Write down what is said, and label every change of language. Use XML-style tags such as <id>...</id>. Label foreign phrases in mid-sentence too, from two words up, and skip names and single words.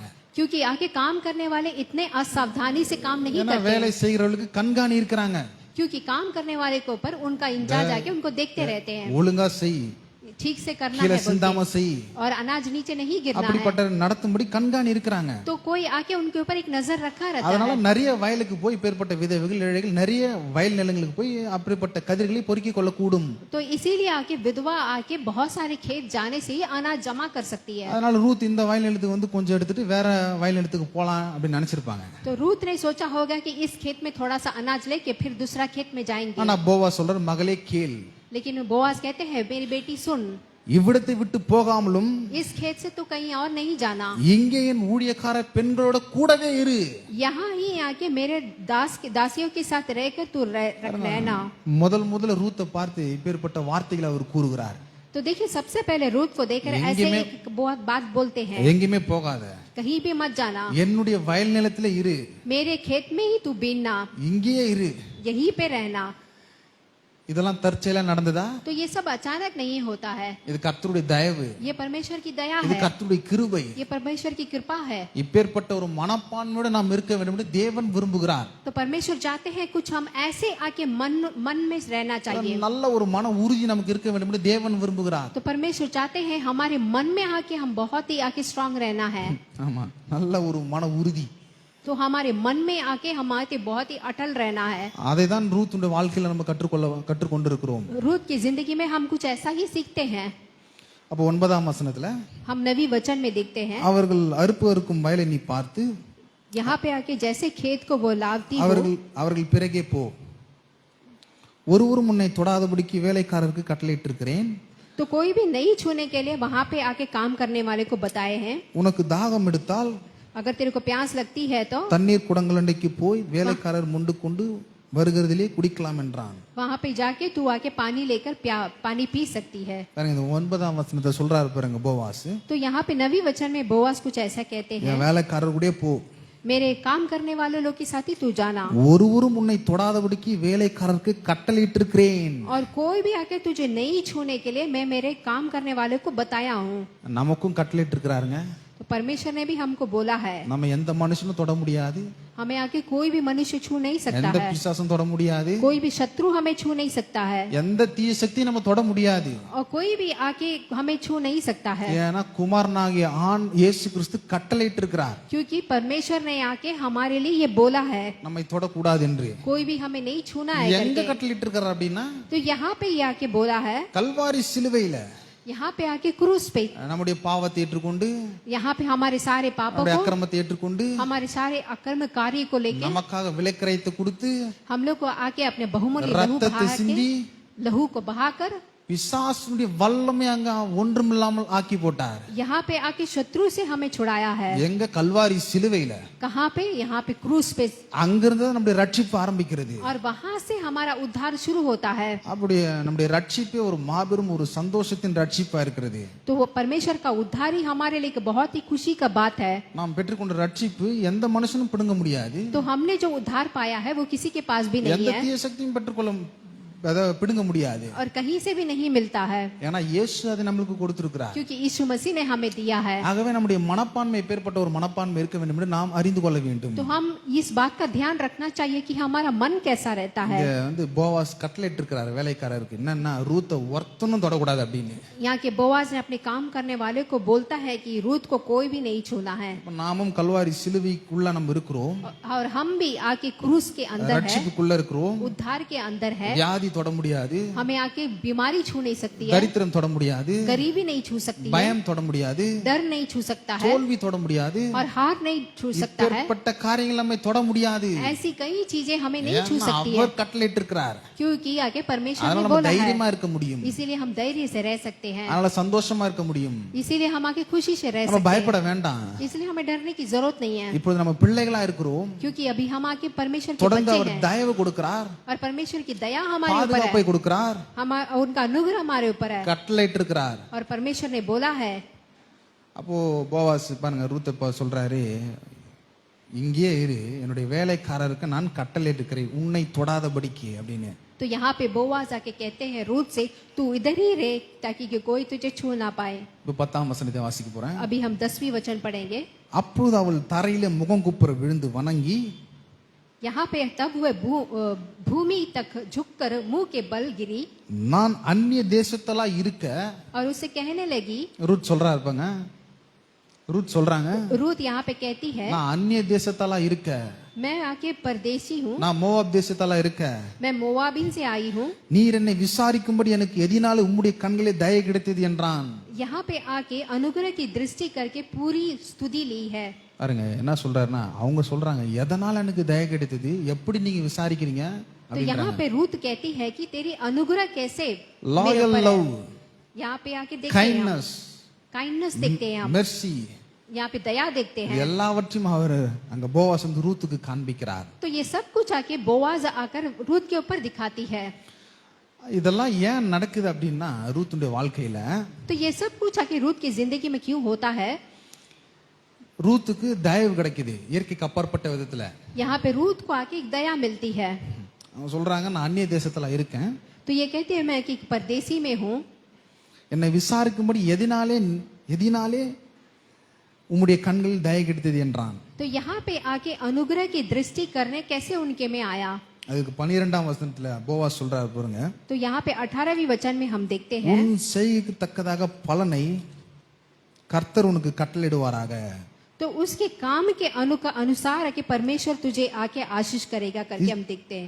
<hi>क्योंकि आके काम करने वाले इतने असावधानी से काम नहीं</hi> <ta>ஏன்னா</ta> <hi>करते,</hi> <ta>வேலை செய்யறவர்களுக்கு கண்காணி இருக்கிறாங்க.</ta> <hi>क्योंकि काम करने वाले के ऊपर उनका इंचार्ज आके उनको देखते रहते हैं,</hi> <ta>ஒழுங்கா செய்,</ta> <hi>ठीक से करना</hi> <ta>கீழே</ta> <hi>है</hi> <ta>சிந்தாம</ta> <hi>बोलते,</hi> <ta>செய்,</ta> <hi>और अनाज नीचे नहीं गिरना है,</hi> <ta>அப்படிப்பட்ட நடத்தும்படி கண்காணி இருக்கிறாங்க.</ta> <hi>तो कोई आके उनके ऊपर एक नजर रखा रहता</hi> <ta>அதனால</ta> <hi>है।</hi> <ta>நிறைய வயலுக்கு போய் பேர்பட்ட விதவைகள் ஏழைகள் நிறைய வயல் நிலங்களுக்கு போய் அப்படிப்பட்ட கதிர்களை பொறுக்கி கொள்ள கூடும்.</ta> <hi>तो इसीलिए आके विधवा आके बहुत सारे खेत जाने से ही अनाज जमा कर सकती है।</hi> <ta>அதனால ரூத் இந்த வயல் நிலத்துக்கு வந்து கொஞ்சம் எடுத்துட்டு வேற வயல் நிலத்துக்கு போலாம் அப்படின்னு நினைச்சிருப்பாங்க.</ta> <hi>तो रूत ने सोचा होगा कि इस खेत में थोड़ा सा अनाज लेके फिर दूसरा खेत में जाएंगे,</hi> <ta>ஆனா போவா சொல்றார், மகளே கேள்,</ta> <hi>लेकिन बोआज कहते हैं मेरी बेटी सुन,</hi> <ta>இவ்விடத்தை விட்டு போகாமலும்</ta> <hi>इस खेत से तो कहीं और नहीं जाना,</hi> <ta>இங்கே என் ஊழியக்கார பெண்களோட கூடவே இரு.</ta> <hi>यहाँ ही आके मेरे दासियों के साथ रहकर तू रहना।</hi> <ta>முதல்ல ரூத்தை பார்த்து இப்பேற்பட்ட வார்த்தைகளை அவர் கூறுகிறார்.</ta> <hi>तो देखिए सबसे पहले रूत को देखकर ऐसे एक बहुत बात बोलते हैं,</hi> <ta>எங்கேயுமே போகாத,</ta> <hi>कहीं भी मत जाना,</hi> <ta>என்னுடைய வயல் நிலத்துல இரு,</ta> <hi>मेरे खेत में ही तू बीनना,</hi> <ta>இங்கேயே இரு.</ta> <hi>यहीं पे रहना।</hi> <ta>இதெல்லாம் தற்செயலா நடந்ததா?</ta> <hi>तो ये सब अचानक नहीं होता है,</hi> <ta>இது கர்த்தருடைய தயவு,</ta> <hi>ये परमेश्वर की दया</hi> <ta>இது</ta> <hi>है,</hi> <ta>கர்த்தருடைய கிருபை.</ta> <hi>ये परमेश्वर की कृपा है।</hi> <ta>இப்பேற்பட்ட ஒரு மனப்பான்மையோட நாம் இருக்க வேண்டும் என்று தேவன் விரும்புகிறார்.</ta> <hi>तो परमेश्वर चाहते हैं कुछ हम ऐसे आके मन में रहना चाहिए,</hi> <ta>நல்ல ஒரு மன உறுதி நமக்கு இருக்க வேண்டும் என்று தேவன் விரும்புகிறார்.</ta> <hi>तो परमेश्वर चाहते हैं हमारे मन में आके हम बहुत ही आके स्ट्रांग रहना है,</hi> <ta>ஆமா, நல்ல ஒரு மன உறுதி.</ta> <hi>तो हमारे मन में आके हमारे बहुत ही अटल रहना है।</hi> <ta>அதை தான் ரூத்துடைய வாழ்க்கையில நம்ம கற்றுக்கொண்டிருக்கிறோம்.</ta> <hi>रूत की जिंदगी में हम कुछ ऐसा ही सीखते हैं।</hi> <ta>அப்போ 9ஆம் வசனத்துல</ta> <hi>हम नवी वचन में देखते हैं,</hi> <ta>அவர்கள் அறுப்பு வயலை நீ பார்த்து</ta> <hi>यहाँ पे आके जैसे खेत को वो लावती हो,</hi> <ta>அவர்கள் பிறகே போ, ஒருவரும் உன்னை தொடாதபடிக்கு வேலைக்காரருக்கு கட்டளையிட்டிருக்கிறேன்,</ta> <hi>तो कोई भी नहीं छूने के लिए वहां पे आके काम करने वाले को बताए हैं,</hi> <ta>உனக்கு தாகம் எடுத்தால்</ta> <hi>अगर तेरे को प्यास लगती है तो</hi> <ta>தண்ணீர் குடங்களண்டைக்கு போய் வேலைக்காரர் முண்டு கொண்டு வருகிறதிலே குடிக்கலாம் என்றான்.</ta> <hi>वहां पे जाके तू आके पानी लेकर पानी पी सकती है।</hi> <ta>பாருங்க, இந்த 9ஆம் வசனத்தை சொல்றாரு பாருங்க போவாஸ்,</ta> <hi>तो यहाँ पे नवी वचन में बोआज कुछ ऐसा कहते हैं,</hi> <ta>என் வேலைக்காரர் கூட போ,</ta> <hi>मेरे काम करने वाले लोग के साथ ही तू जाना,</hi> <ta>ஒருவரும் உன்னை தொடாதபடிக்கு வேலைக்காரருக்கு கட்டளையிட்டிருக்கிறேன்.</ta> <hi>और कोई भी आके तुझे नहीं छूने के लिए मैं मेरे काम करने वाले को बताया हूँ।</hi> <ta>நமக்கும் கட்டளையிட்டிருக்கிறாருங்க.</ta> <hi>तो परमेश्वर ने भी हमको बोला है,</hi> <ta>நம்ம எந்த மனுஷனும் தொட முடியாது,</ta> <hi>हमें आके कोई भी मनुष्य छू नहीं सकता</hi> <ta>எந்த</ta> <hi>है,</hi> <ta>பிசாசும் தொட முடியாது,</ta> <hi>कोई भी शत्रु हमें छू नहीं सकता है,</hi> <ta>எந்த தீய சக்தியும் நம்ம தொட முடியாது.</ta> <hi>और कोई भी आके हमें छू नहीं सकता है,</hi> <ta>ஏன்னா குமாரனாகிய ஆண் இயேசு கிறிஸ்து கட்டளையிட்டிருக்கிறார்</ta> <hi>क्योंकि परमेश्वर ने आके हमारे लिए ये बोला है</hi> <ta>நம்மை தொடக்கூடாது என்று.</ta> <hi>कोई भी हमें नहीं छूना है</hi> <ta>எங்க</ta> <hi>करके।</hi> <ta>கட்டளையிட்டிருக்கிறார் அப்படின்னா</ta> <hi>तो यहाँ पे ये आके बोला है,</hi> <ta>கல்வாரி சிலுவையில</ta> <hi>यहाँ पे आके क्रूस पे,</hi> <ta>நம்முடைய பாவத்தை ஏற்றுக்கொண்டு</ta> <hi>यहाँ पे हमारे सारे पापों</hi> <ta>நம்முடைய</ta> <hi>को,</hi> <ta>அக்கிரமத்தை ஏற்றுக்கொண்டு</ta> <hi>हमारे सारे अकर्म कार्य को लेके</hi> <ta>நமக்காக விலைக்கிரயத்தை கொடுத்து</ta> <hi>हम लोग को आके अपने बहुमूल्य</hi> <ta>ரத்தத்தை சிந்தி</ta> <hi>लहू को बहाकर</hi> <ta>பிசாசுடைய வல்லமை அங்க ஒன்றுமில்லாமல் ஆக்கி போட்டார்.</ta> <hi>यहाँ पे आके शत्रु से हमें छुड़ाया है।</hi> <ta>எங்க கல்வாரி சிலுவையில,</ta> <hi>कहाँ पे? यहाँ पे क्रूस पे,</hi> <ta>அங்கிருந்து நம்முடைய ரட்சிப்பு ஆரம்பிக்கிறது.</ta> <hi>और वहां से हमारा उद्धार शुरू होता है।</hi> <ta>அப்படியே நம்முடைய ரட்சிப்பே ஒரு மாபெரும் ஒரு சந்தோஷத்தின் ரட்சிப்பா இருக்கிறது.</ta> <hi>तो वो परमेश्वर का उद्धार ही हमारे लिए एक बहुत ही खुशी का बात है।</hi> <ta>நாம் பெற்றுக்கொண்ட ரட்சிப்பு எந்த மனுஷனும் பிடுங்க முடியாது,</ta> <hi>तो हमने जो उद्धार पाया है वो किसी के पास भी नहीं</hi> <ta>எந்த</ta> <hi>है,</hi> <ta>தீய சக்தியும் பெற்றுக்கொள்ள பிடுங்க முடியாது.</ta> <hi>और कहीं से भी नहीं मिलता है,</hi> <ta>ஏன்னா இயேசு அதை நம்மளுக்கு கொடுத்திருக்கிறார்.</ta> <hi>क्योंकि यीशु मसीह ने हमें दिया है।</hi> <ta>ஆகவே நம்முடைய மனப்பான்மை பேர்பட்ட ஒரு மனப்பான்மை இருக்க வேண்டும் என்று நாம் அறிந்து கொள்ள வேண்டும்.</ta> <hi>तो हम इस बात का ध्यान रखना चाहिए कि हमारा मन कैसा रहता है।</hi> <ta>இங்க வந்து போவாஸ் கட்டளையிட்டு இருக்கிறார் வேலைக்காரருக்கு, என்னன்னா ரூத்தை ஒருத்தனும் தொடக்கூடாது அப்படின்னு.</ta> <hi>यहाँ के बोआज ने अपने काम करने वाले को बोलता है कि रूत को कोई भी नहीं छूना है।</hi> <ta>இப்ப நாமும் கல்வாரி சிலுவைக்குள்ள நம்ம இருக்கிறோம்,</ta> <hi>और हम भी आके क्रूस के अंदर है,</hi> <ta>ரட்சிப்புக்குள்ள இருக்கிறோம்.</ta> <hi>उद्धार के अंदर है।</hi> <ta>வியாதி தொட முடியாது,</ta> <hi>हमें आके बीमारी छू नहीं सकती है,</hi> <ta>தரித்திரம் தொட முடியாது,</ta> <hi>गरीबी नहीं छू सकती है,</hi> <ta>பயம் தொட முடியாது,</ta> <hi>डर नहीं छू सकता है,</hi> <ta>தோல்வி தொட முடியாது,</ta> <hi>और हार नहीं छू सकता है।</hi> <ta>இப்பேற்பட்ட காரியங்கள் நம்மை தொட முடியாது.</ta> <hi>ऐसी कई चीजें हमें नहीं छू</hi> <ta>ஏன்னா</ta> <hi>सकती है,</hi> <ta>அவர் கட்டளையிட்டு இருக்கிறார்.</ta> <hi>क्योंकि आगे परमेश्वर</hi> <ta>அதனால</ta> <hi>ने</hi> <ta>நம்ம</ta> <hi>बोला है।</hi> <ta>தைரியமா இருக்க முடியும்,</ta> <hi>इसीलिए हम धैर्य से रह सकते हैं,</hi> <ta>அதனால சந்தோஷமா இருக்க முடியும்.</ta> <hi>इसीलिए हम आगे खुशी से रह</hi> <ta>நம்ம</ta> <hi>सकते हैं,</hi> <ta>பயப்பட வேண்டாம்.</ta> <hi>इसलिए हमें डरने की जरूरत नहीं है,</hi> <ta>இப்பொழுது நம்ம பிள்ளைகளா இருக்கிறோம்,</ta> <hi>क्योंकि अभी हम आके परमेश्वर के</hi> <ta>தொடர்ந்து</ta> <hi>बच्चे</hi> <ta>அவர்</ta> <hi>हैं,</hi> <ta>தயவு கொடுக்கிறார்,</ta> <hi>और परमेश्वर की दया हमारे ऊपर</hi> <ta>பாதுகாப்பை</ta> <hi>है,</hi> <ta>கொடுக்கிறார்,</ta> <hi>उनका अनुग्रह हमारे ऊपर है,</hi> <ta>கட்டளையிட்டு இருக்கிறார்.</ta> <hi>और परमेश्वर ने बोला है।</hi> <ta>அப்போ போவாஸ் பாருங்க ரூத் சொல்றாரு, இங்கேயே இரு, என்னுடைய வேலைக்காரருக்கு நான் கட்டளை இருக்கிறேன் உன்னை தொடாதபடிக்கு அப்படின்னு.</ta> <hi>तो यहाँ पे बोआज आके कहते हैं रूत से, तू इधर ही रहे ताकि कि कोई तुझे छू ना पाए.</hi> <ta>இப்போ 10ஆம் வசனத்தை வாசிக்க போறேன்.</ta> <hi>अभी हम 10वीं वचन पढ़ेंगे.</hi> <ta>அப்பொழுது அவள் தரையிலே முகங்குப்புற விழுந்து வணங்கி,</ta> <hi>यहाँ पे तब वह भूमि तक झुककर मुंह के बल गिरी</hi> <ta>நான் அந்நிய தேசத்தலா இருக்க,</ta> <hi>और उससे कहने लगी,</hi> <ta>ரூத் சொல்றா இருப்பாங்க, ரூத் சொல்றாங்க,</ta> <hi>रूत यहाँ पे कहती है,</hi> <ta>நான் அந்நிய தேசத்தலா இருக்க,</ta> <hi>मैं आके परदेशी हूँ,</hi> <ta>நான் மோவாப் தேசத்தலா இருக்க,</ta> <hi>मैं मोआबिन से आई हूँ.</hi> <ta>நீர் என்னை விசாரிக்கும்படி எனக்கு எதினால உம்முடைய கண்களே தயை கிடைத்தது என்றான்.</ta> <hi>यहाँ पे आके अनुग्रह की दृष्टि करके पूरी स्तुति ली है.</hi> <ta>பாருங்க என்ன சொல்றாருன்னா, அவங்க சொல்றாங்க எதனால எனக்கு தயை கிடைத்தது, எப்படி நீங்க விசாரிக்கிறீங்க</ta> <hi>तो यहाँ पे रूत कहती है कि तेरी अनुग्रह कैसे मेरे</hi> <ta>லாயல்</ta> <hi>ऊपर</hi> <ta>லவ்,</ta> <hi>है. यहाँ पे आके देखते हैं,</hi> <ta>கைண்ட்னஸ்,</ta> <hi>काइंडनेस देखते हैं हम,</hi> <ta>மெர்சி,</ta> <hi>यहाँ पे दया देखते हैं.</hi> <ta>எல்லாவற்றையும் அவர் அங்க போவாஸ் வந்து ரூத்துக்கு காண்பிக்கிறார்.</ta> <hi>तो ये सब कुछ आके बोआज आकर रूत के ऊपर दिखाती है.</hi> <ta>இதெல்லாம் ஏன் நடக்குது அப்படின்னா, ரூத்துடைய வாழ்க்கையில</ta> <hi>तो ये सब कुछ आके रूत की जिंदगी में क्यों होता है?</hi> <ta>ரூத்துக்கு தயவு கிடைக்குது இயற்கைக்கு அப்பாற்பட்ட விதத்துல.</ta> <hi>यहाँ पे रूत को आके एक दया मिलती है.</hi> <ta>அவங்க சொல்றாங்க நான் அந்நிய தேசத்துல இருக்கேன்,</ta> <hi>तो ये कहते हैं मैं कि परदेसी में हूँ,</hi> <ta>என்னை விசாரிக்கும்படி எதினாலே உம்முடைய கண்களில் தயை கிடைத்தது என்றான்.</ta> <hi>तो यहाँ पे आके अनुग्रह की दृष्टि करने कैसे उनके में आया.</hi> <ta>அதுக்கு 12ஆம் வசனத்துல போவாஸ் சொல்றாரு பாருங்க,</ta> <hi>तो यहाँ पे 18वीं वचन में हम देखते हैं,</hi> <ta>உன் செய்கைக்கு தக்கதாக பலனை கர்த்தர் உனக்கு கட்டளையிடுவாராக.</ta> <hi>तो उसके काम के अनुसार आके परमेश्वर तुझे आके आशीष करेगा करके हम देखते हैं.</hi>